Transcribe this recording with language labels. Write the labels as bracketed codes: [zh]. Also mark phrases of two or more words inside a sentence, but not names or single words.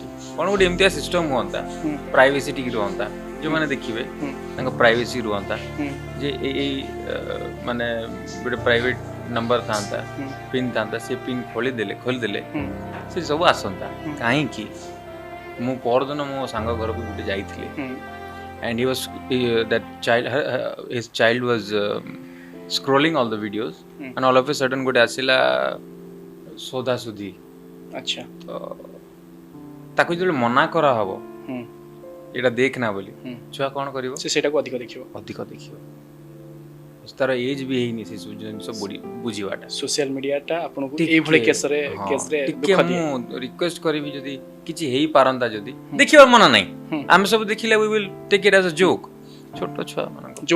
[or] କ'ଣ ଗୋଟେ ଏମିତିଆ ସିଷ୍ଟମ୍ ହୁଅନ୍ତା, ପ୍ରାଇଭେସି ଟିକେ ରୁହନ୍ତା, ଯେଉଁମାନେ ଦେଖିବେ ତାଙ୍କ ପ୍ରାଇଭେସି ରୁହନ୍ତା, ଯେ ଏଇ ମାନେ ଗୋଟେ [en] private number [or] ଥାନ୍ତା, ପିନ୍ ଥାନ୍ତା, ସେ ପିନ୍ ଖୋଲିଦେଲେ ସେ ସବୁ ଆସନ୍ତା। କାହିଁକି ମୁଁ ପରଦିନ ମୋ ସାଙ୍ଗ ଘରକୁ ଗୋଟେ ଯାଇଥିଲି, [en] and he was that child his child was scrolling all the videos and all of a sudden [or] ଗୋଟେ ଆସିଲା ସୋଦାସୁଦି। ଆଚ୍ଛା, ତାକୁ ଯେତେବେଳେ ମନା କରାହବ ଏଇଟା ଦେଖ ନା ବୋଲି, ଛୁଆ କ'ଣ କରିବ? ସେ ସେଇଟାକୁ ଅଧିକ ଦେଖିବ। ତାର ଏଜ୍ ବି ହେଇନି ସେ ଜିନିଷ ବୁଝିବାଟା। [en] social media [or] ଆପଣଙ୍କୁ ଏଇଭଳି କେସରେ ଟିକେ ମୁଁ ରିକ୍ୱେଷ୍ଟ କରିବି, ଯଦି କିଛି ହେଇପାରନ୍ତା, ଯଦି ଦେଖିବାର ମନା ନାହିଁ, ଆମେ ସବୁ ଦେଖିଲେ [en] we will take it as a joke, [or] ଛୋଟ ଛୁଆ ମାନଙ୍କ